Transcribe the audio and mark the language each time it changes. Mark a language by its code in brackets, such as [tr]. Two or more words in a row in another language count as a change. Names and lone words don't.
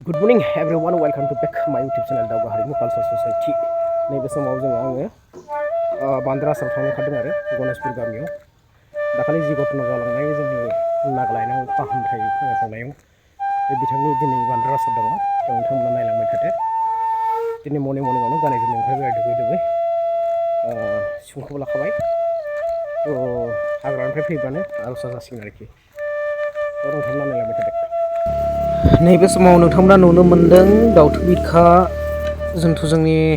[en] Good morning everyone, welcome to back my YouTube channel Daga Harimu Culture Society. [brx] नैबे समाव जोङो आङो बान्द्रा आसाम थांनो ओंखारदों आरो गणेशपुर गामियाव दाखालि जि घटना जालांनाय जोंनि नागालेण्डआव फाहामथाय होनो थांनायाव बे बिथांनि दिनै बान्द्रा आसाम दङ नोंथांमोना नायलांबाय थादो दिनै मर्निंआवनो गानै जोमनाय ओंखारबाय दुगै दुगै सिफुंखौबो लाखाबाय हाग्रानिफ्राय फैबानो आर'जा जासिगोन आरोखि नोंथांमोना नायलांबाय थादो नैबे समाव नोंथांमोना नुनो मोन्दों दाउथु बिखा जोंनि